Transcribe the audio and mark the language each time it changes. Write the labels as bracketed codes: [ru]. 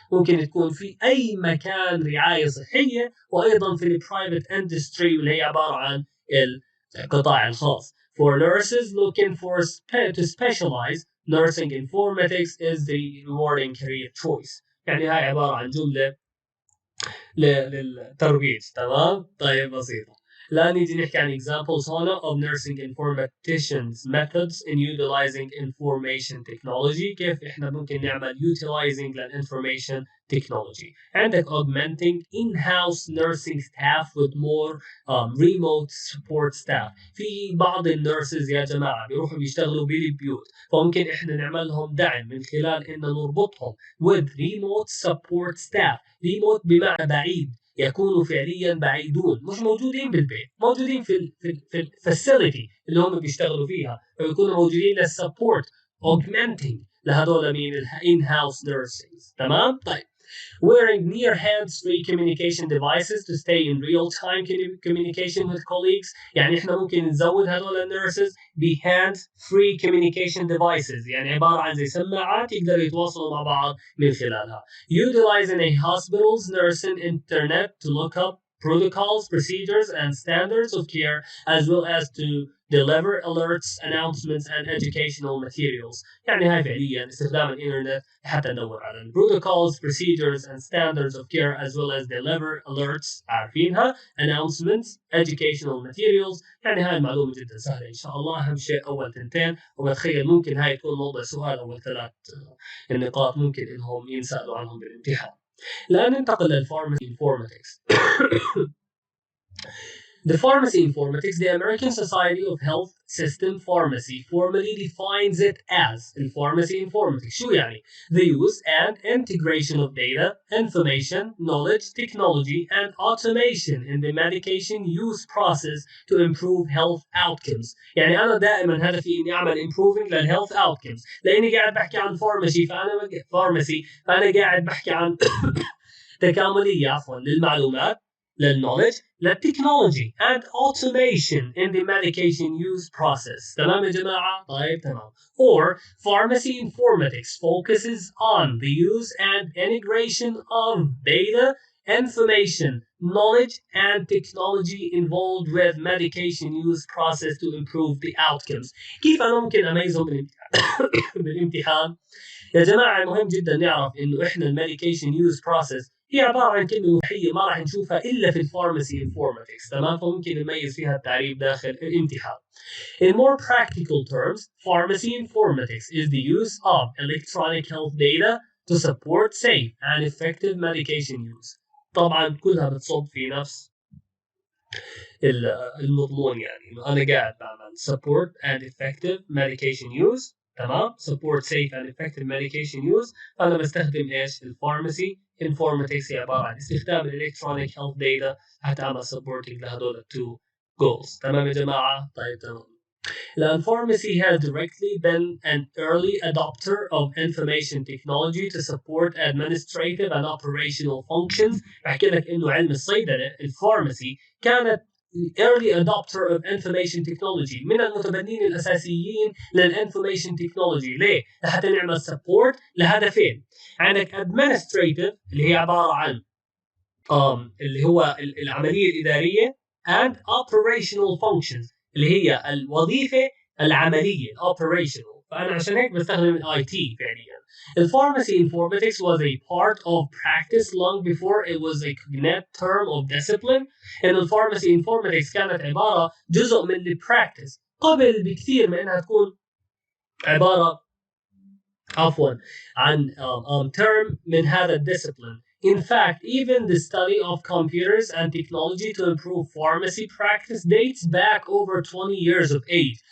[ar] ممكن تكون في اي مكان رعاية صحية، وايضا في البرايفت industry اللي هي عبارة عن القطاع الخاص. [en] For nurses looking for to specialize, nursing informatics is the rewarding career choice. [ar] يعني هاي عبارة عن جملة للترويج. تمام؟ طيب بسيطة. الآن نيجي نحكي عن examples هنا of nursing informaticians methods in utilizing information technology. كيف إحنا ممكن نعمل utilizing للinformation technology. [en] عندك augmenting in-house nursing staff with more remote support staff. [ar] في بعض النيرسز يا جماعة بيروحوا بيشتغلوا بالبيوت، فممكن إحنا نعمل لهم دعم من خلال إن نربطهم with remote support staff. remote بمعنى بعيد، يكونوا فعليا بعيدون، مش موجودين بالبيت، موجودين في الفاسيلتي اللي هم بيشتغلوا فيها، فبيكونوا موجودين للسبورت augmenting لهذول من الان هاوس نيرسينجز. تمام؟ طيب [en] wearing near hands-free communication devices to stay in real-time communication with colleagues. [ar] يعني احنا ممكن نزود هذول النيرسز ب [en] hands-free communication devices، [ar] يعني عبارة عن زي سماعات يقدروا يتواصلوا مع بعض من خلالها. [en] Utilizing a hospital's nursing internet to look up protocols, procedures, and standards of care, as well as to deliver alerts, announcements, and educational materials. [ar] يعني هاي فعليا استخدام الإنترنت حتى ندور على [en] protocols, procedures, and standards of care, as well as deliver alerts عارفينها, announcements, educational materials. [ar] يعني هاي المعلومة جدا سهلة إن شاء الله. أهم شيء أول تنتين، وبتخيل ممكن هاي تكون موضوع سؤال أول ثلاث النقاط ممكن إنهم ينسألوا عنهم بالامتحان. الآن ننتقل للفارماسي انفورماتكس. [en] The Pharmacy Informatics, the American Society of Health System Pharmacy, formally defines it as Pharmacy Informatics. [ar] شو يعني? [en] The use and integration of data, information, knowledge, technology, and automation in the medication use process to improve health outcomes. [ar] يعني أنا دائما هدفي إني أعمل improving للhealth outcomes، لأني قاعد بحكي عن pharmacy، فأنا قاعد بحكي عن تكاملية للمعلومات، للكنولج، للتكنولوجي [en] and automation in the medication use process. [ar] تمام يا جماعة؟ طيب تمام. [en] Or pharmacy informatics focuses on the use and integration of data, information, knowledge, and technology involved with medication use process to improve the outcomes. [ar] كيف أنا ممكن أميزهم بالامتحان؟ يا جماعة مهم جدا نعرف إنه إحنا الميديكيشن يوز بروسيس هي عبارة عن كلمة وحية ما راح نشوفها إلا في الفارماسي انفورماتكس. تمام؟ فممكن نميز فيها التعريف داخل الامتحان. [en] In more practical terms, pharmacy informatics is the use of electronic health data to support safe and effective medication use. [ar] طبعا كلها بتصب في نفس المضمون، يعني إنه أنا قاعد بعمل [en] support and effective medication use. [ar] تمام؟ [en] support safe and effective medication use. [ar] فأنا بستخدم إيش؟ الفارماسي informatics، هي عبارة عن استخدام الإلكترونيك health data حتى أعمل supporting لهدول التو goals. تمام يا جماعة؟ طيب تمام. الآن [en] pharmacy has directly been an early adopter of information technology to support administrative and operational functions. [ar] بحكي لك إنه علم الصيدلة الفارماسي كانت [en] early adopter of information technology، [ar] من المتبنين الأساسيين للinformation technology. ليه؟ لحتى نعمل support لهدفين. عندك administrative اللي هي عبارة عن اللي هو العملية الإدارية [en] and operational functions [ar] اللي هي الوظيفة العملية operational. فأنا عشان هيك بستخدم ال IT فعليا. [en] Pharmacy informatics was a part of practice long before it was a cognate term of discipline. [ar] إن pharmacy informatics كانت عبارة جزء من البراكتس قبل بكثير من إنها تكون عبارة عفوا عن term من هذا الدiscipline. [en] In fact, even the study of computers and technology to improve pharmacy practice dates back over 20 years of age.